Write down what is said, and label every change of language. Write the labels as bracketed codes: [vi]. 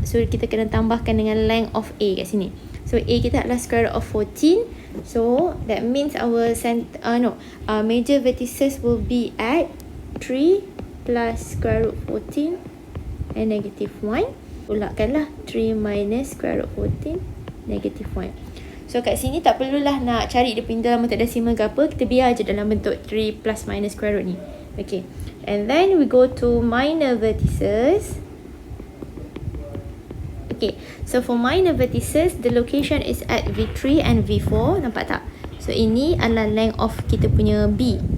[ms] So kita kena tambahkan dengan [en] length of [ms] a kat sini. So a kita adalah square root of 14. [en] So that means our major vertices will be at 3 plus square root 14 and negative 1. [ms] Pulakkanlah 3 minus square root 14 negative 1. So kat sini tak perlulah nak cari dia punya dalam bentuk desimal ke apa, kita biar je dalam bentuk 3 plus minus square root ni. [en] Okay, and then we go to minor vertices. Okay, so for minor vertices, the location is at V3 and V4, [ms] nampak tak? So ini adalah [en] length of [ms] kita punya B.